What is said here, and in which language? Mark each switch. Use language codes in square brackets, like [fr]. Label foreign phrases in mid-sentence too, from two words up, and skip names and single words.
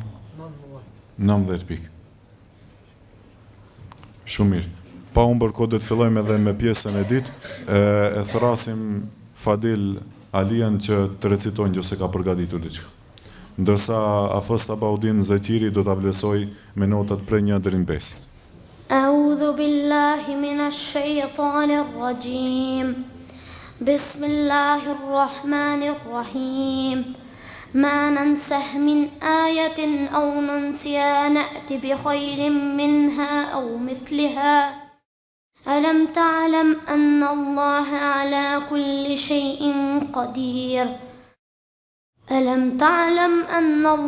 [sq] 19 pikë. Shumë mirë. Pa humbur kohë do të fillojmë edhe me pjesën e dytë. E thrasim Fadil Alian që të recitojnë nëse ka përgatitur diçka. Ndërsa Afës Sabaudin Zeqiri do ta vlerësoj me notat prej 1 deri në 5. [ar] أعوذ بالله من الشيطان الرجيم. بسم الله الرحيم. ما ننسه من آية أو ننسها نأت بخير منها أو مثلها ألم تعلم أن الله على كل شيء قدير ألم تعلم أن